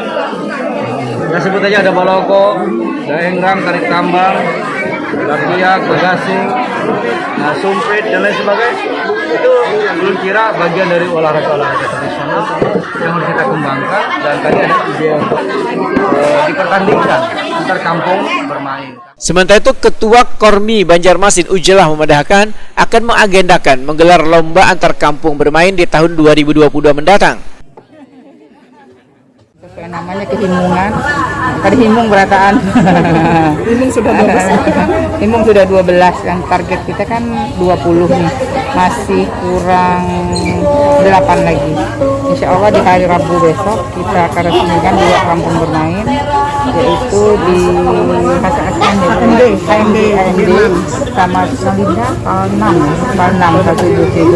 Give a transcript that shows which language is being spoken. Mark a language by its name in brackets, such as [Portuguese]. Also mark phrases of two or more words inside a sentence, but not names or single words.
[Indonesian] Ya sebut aja ada baloko, daengrang, tarik tambang, bakiak, bagasing, sumpit dan lain sebagainya. Itu belum kira bagian dari olahraga tradisional yang harus kita kembangkan dan tadi ada ide untuk dipertandingkan antar kampung bermain. Sementara itu Ketua Kormi Banjarmasin Ujelah memadahkan akan mengagendakan menggelar lomba antar kampung bermain di tahun 2022 mendatang. [Banjar] Sesuai namanya Kahimungan, tadi himung berataan. Himung sudah 12. Himung sudah 12 kan, [Indonesian] target kita kan 20 nih, masih kurang 8 lagi. Insya Allah di hari Rabu besok kita akan resmikan 2 kampung bermain, yaitu di HMD sama Salinda Palnam satu itu.